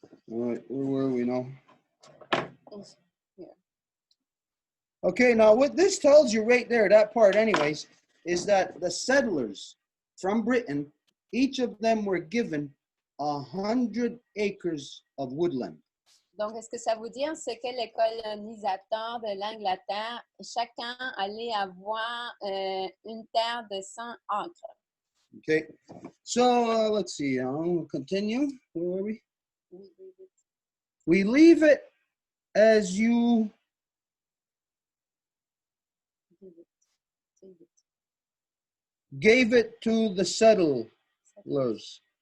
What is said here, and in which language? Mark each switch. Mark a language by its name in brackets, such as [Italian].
[English] All right, where were we now? Yeah. Okay, now what this tells you right there, that part anyways, is that the settlers from Britain, each of them were given 100 acres of woodland. [French] Donc, est-ce que ça veut dire c'est que les colonisateurs de l'Angleterre, chacun allait avoir une terre de 100 acres? [English] Okay, so let's see, I'll continue. Where were we? We leave it as you gave it to the settlers.